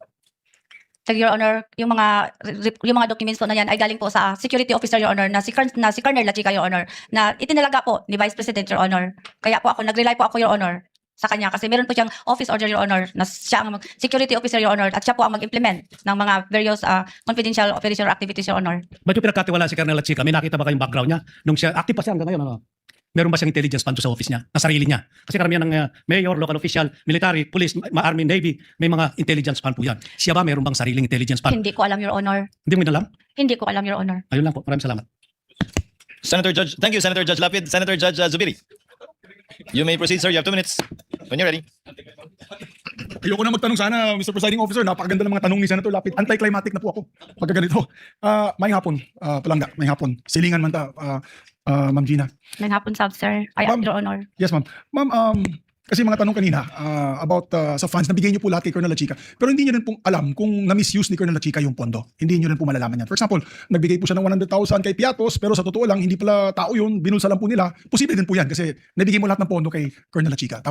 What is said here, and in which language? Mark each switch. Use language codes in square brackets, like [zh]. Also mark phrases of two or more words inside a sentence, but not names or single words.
[en] Your Honor, [tl] yung mga documents po na yan ay galing po sa Security Officer, [en] Your Honor, [tl] na si Colonel La Chica, [en] Your Honor, [tl] na itinalaga po ni Vice President, [en] Your Honor. [tl] Kaya po nag-rely po ako, [en] Your Honor, [tl] sa kanya kasi meron po siyang [en] office order, Your Honor, [tl] na siya ang [en] Security Officer, Your Honor, [tl] at siya po ang mag-implement ng mga [en] various confidential operation or activities, Your Honor. [tl] Ba't yung pinagkatiwala si Colonel La Chica? May nakita ba kayong background niya? Nung siya, active pa siya hanggang ngayon, ano? Meron ba siyang [en] intelligence fund [tl] sa office niya, na sarili niya? Kasi karamihan ng mayor, local official, military, police, army, navy, may mga [en] intelligence fund [tl] po yan. Siya ba meron bang sariling [en] intelligence fund? [tl] Hindi ko alam, [en] Your Honor. [tl] Hindi mo alam? Hindi ko alam, [en] Your Honor. [tl] Ayun lang po. Maraming salamat. [en] Senator Judge, thank you, Senator Judge Lapid. Senator Judge Zubiri. You may proceed, sir. You have 2 minutes. When you're ready. [tl] Ayoko na magtanong sana, Mr. Presiding Officer. Napakaganda ng mga tanong ni Senator Lapid. Anti-climatic na po ako pagka ganito. [ceb] May hapon, palangga, may hapon. Silingan man ta, Ma'am Gina. May hapon, sir. Ma'am, [en] Your Honor. Yes, ma'am. [tl] Ma'am, kasi mga tanong kanina about sa funds, nabigay niyo po lahat kay Colonel La Chica. Pero hindi niyo rin pong alam kung na-misuse ni Colonel La Chica yung pondo. Hindi niyo rin po malalaman yan. [en] For example, [tl] nagbigay po siya ng 100,000 kay Piatos, pero sa totoo lang, hindi pala tao yun, binulsa lang po nila. Posible din po yan kasi nabigay mo lahat ng pondo kay Colonel La Chica.